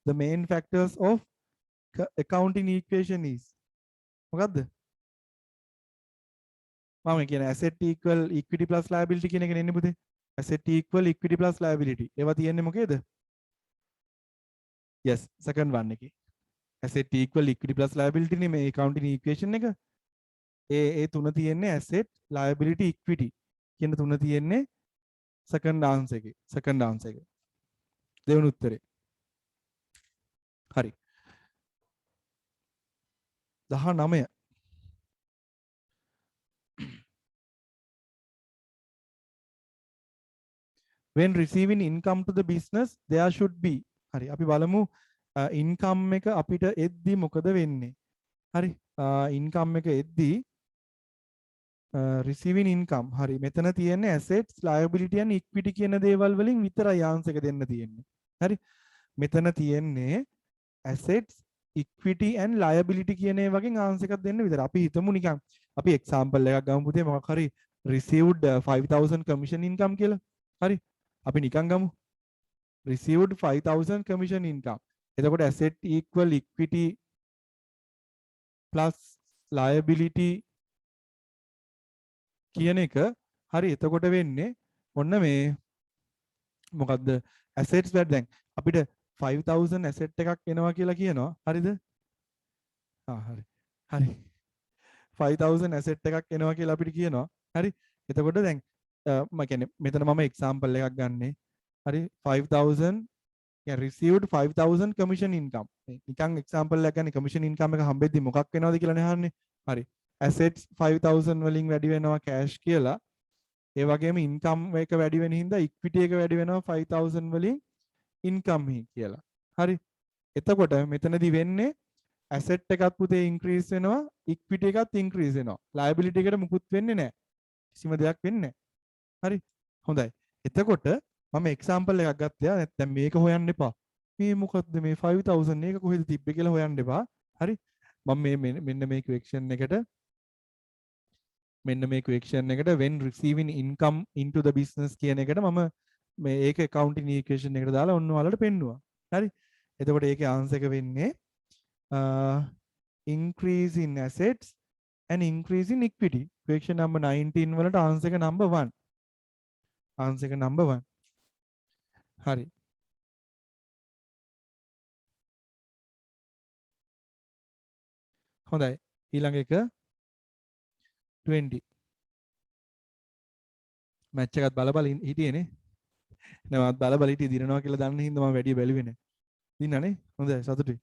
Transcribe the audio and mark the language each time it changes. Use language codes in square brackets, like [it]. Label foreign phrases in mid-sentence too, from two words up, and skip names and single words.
[en] the main factors of accounting equation is [si] මොකද්ද මම කියන්නේ [en] asset equal equity plus liability [si] කියන එක නෙන්නේ පුතේ [en] asset equal equity plus liability [si] ඒවා තියෙන්නේ මොකේද [en] yes second one එකේ asset equal equity plus liability [si] නේ මේ [en] accounting equation [si] එක ඒ තුන තියෙන්නේ [en] asset liability equity [si] කියන තුන තියෙන්නේ [en] second answer [si] එකේ දෙවෙනි උත්තරේ [en] හරි 19 when receiving income to the business there should be [si] හරි අපි බලමු income එක අපිට එද්දි මොකද වෙන්නේ හරි income එක එද්දි [en] receiving income [si] හරි මෙතන තියෙන්නේ [en] assets liability and equity [si] කියන දේවල් වලින් විතරයි ආන්සර් එක දෙන්න තියෙන්නේ හරි මෙතන තියෙන්නේ [en] assets equity and liability [si] කියන ඒ වගේ ආන්සර් එකක් දෙන්න විතර අපි හිතමු නිකන් අපි example එකක් ගමු පුතේ මොකක් හරි [en] received 5000 commission income [si] කියලා හරි අපි නිකන් ගමු [en] received 5000 commission income [si] එතකොට [en] asset equal equity plus liability [si] කියන එක හරි එතකොට වෙන්නේ ඔන්න මේ මොකද්ද assets වල දැන් අපිට 5000 asset එකක් එනවා කියලා කියනවා හරිද හරි 5000 asset එකක් එනවා කියලා අපිට කියනවා හරි එතකොට දැන් මම කියන්නේ මෙතන මම example එකක් ගන්නෙ හරි 5000 [en] yeah received 5000 commission income [si] නිකන් example එකක් ගන්න [en] commission income [si] එක හම්බෙද්දි මොකක් වෙනවද කියලා නේ අහන්නේ හරි assets 5000 වලින් වැඩි වෙනවා cash කියලා ඒ වගේම income එක වැඩි වෙන හින්දා equity එක වැඩි වෙනවා 5000 වලින් income කියලා හරි එතකොට මෙතනදී වෙන්නේ asset එකත් පුතේ increase වෙනවා equity එකත් increase වෙනවා liability එකට මුකුත් වෙන්නේ නැහැ කිසිම දෙයක් වෙන්නේ නැහැ හරි හොඳයි එතකොට මම example එකක් ගත්තා නැත්නම් මේක හොයන්න එපා මේ මොකද්ද මේ 5000 එක කොහෙද තිබ්බේ කියලා හොයන්න එපා හරි මම මෙන්න මේ equation එකට [en] when receiving income into the business [si] කියන එකට මම මේ ඒක [en] accounting equation [si] එකට දාලා ඔන්න ඔයාලට පෙන්නුවා හරි එතකොට ඒකේ answer එක වෙන්නේ [en] increase in assets and increase in equity equation number 19 [si] වලට answer එක number 1 හරි හොඳයි ඊළඟ එක 20 මැච් එකත් බල හිටියේ නේ නේවත් බල හිටියේ දිනනවා කියලා දන්න හින්දා මම වැඩි බැලුවේ නේ දිනනනේ හොඳයි සතුටුයි